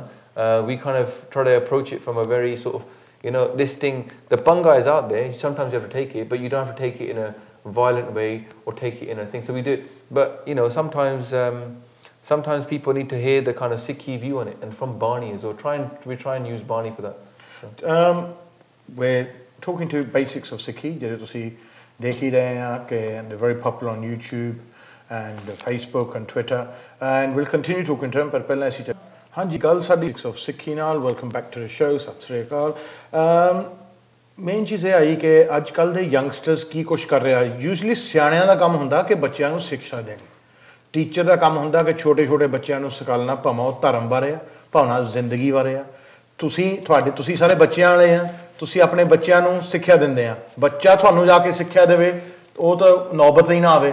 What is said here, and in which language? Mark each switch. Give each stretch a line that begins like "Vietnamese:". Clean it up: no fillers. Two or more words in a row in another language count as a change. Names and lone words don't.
English: We kind of try to approach it from a very sort of, you know, this thing, the Banga is out there, sometimes you have to take it, but you don't have to take it in a violent way or take it in a thing. So we do it. But, you know, sometimes people need to hear the kind of Sikhi view on it, and from Bani as well. We try and use Bani for that. So. We're talking to Basics of Sikhi,
Punjabi: ਜਿਹੜੇ ਤੁਸੀਂ ਦੇਖ ਹੀ ਰਹੇ ਆ ਕਿ
English: and they're very popular on YouTube and Facebook and Twitter, and we'll continue talking to them,
Punjabi: ਪਰ ਪਹਿਲਾਂ ਅਸੀਂ ਹਾਂਜੀ ਗੱਲ ਸਾਡੀ Basics of Sikhi ਨਾਲ
English: welcome back to the show,
Punjabi: ਸਤਿ ਸ੍ਰੀ ਅਕਾਲ। ਮੇਨ ਚੀਜ਼ ਇਹ ਆਈ ਕਿ ਅੱਜ ਕੱਲ੍ਹ ਦੇ ਯੰਗਸਟਰਸ ਕੀ ਕੁਛ ਕਰ ਰਿਹਾ, ਯੂਜਲੀ ਸਿਆਣਿਆਂ ਦਾ ਕੰਮ ਹੁੰਦਾ ਕਿ ਬੱਚਿਆਂ ਨੂੰ ਸਿੱਖਿਆ ਦੇਣੀ, ਟੀਚਰ ਦਾ ਕੰਮ ਹੁੰਦਾ ਕਿ ਛੋਟੇ ਛੋਟੇ ਬੱਚਿਆਂ ਨੂੰ ਸਿਖਾਉਣਾ, ਭਾਵੇਂ ਉਹ ਧਰਮ ਬਾਰੇ ਆ, ਭਾਵੇਂ ਜ਼ਿੰਦਗੀ ਬਾਰੇ ਆ। ਤੁਸੀਂ ਸਾਰੇ ਬੱਚਿਆਂ ਵਾਲੇ ਆ, ਤੁਸੀਂ ਆਪਣੇ ਬੱਚਿਆਂ ਨੂੰ ਸਿੱਖਿਆ ਦਿੰਦੇ ਆ, ਬੱਚਾ ਤੁਹਾਨੂੰ ਜਾ ਕੇ ਸਿੱਖਿਆ ਦੇਵੇ ਉਹ ਤਾਂ ਨੌਬਤ ਹੀ ਨਾ ਆਵੇ।